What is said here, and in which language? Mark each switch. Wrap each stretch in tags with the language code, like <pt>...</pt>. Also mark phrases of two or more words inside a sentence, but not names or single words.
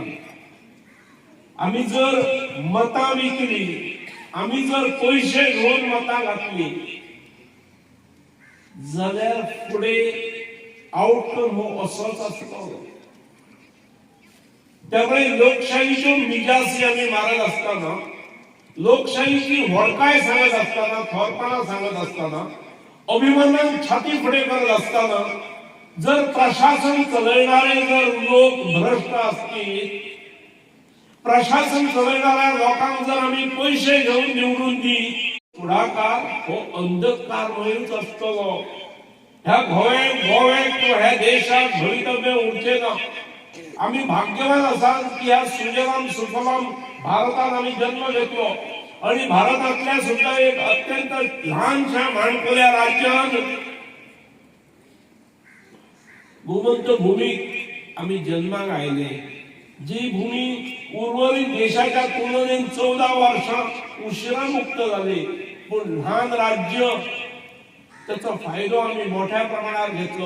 <kok>आमी जर मतां विकली, आमी जर पयशे घेवन मतां घातली जाल्यार फुडें आउटकम हो असोच आसतलो. त्यामुळे लोकशाहीच्यो मिजासी आमी मारत असताना, लोकशाहीची व्हडकाय सांगत असताना, थोरपणां सांगत असताना, अभिमानान छाती फुडें करत असताना जर प्रशासन चलयणारे जर लोक भ्रष्ट असतील, प्रशासन चलयणाऱ्या लोकांक जर आमी पयशे घेवन निवडून दी, फुडाकार हो अंधकारमयूच असतलो. ह्या गोव्याक ह्या देशात भवितव्य उरचे ना. आम्ही भाग्यवान आसात की ह्या सुजलाम सुफलाम भारतात आम्ही जन्म घेतलो आणि भारतातल्या सुद्धा एक अत्यंत लहानशा माणकोल्या राज्यात भूमंत भूमीत आम्ही जन्माक आयले. जी भूमी उर्वरित देशाच्या तुलनेत 14 वर्षां उशिरा मुक्त झाली, पण लहान राज्य त्याचा फायदा आम्ही मोठ्या प्रमाणात घेतलो.</kok>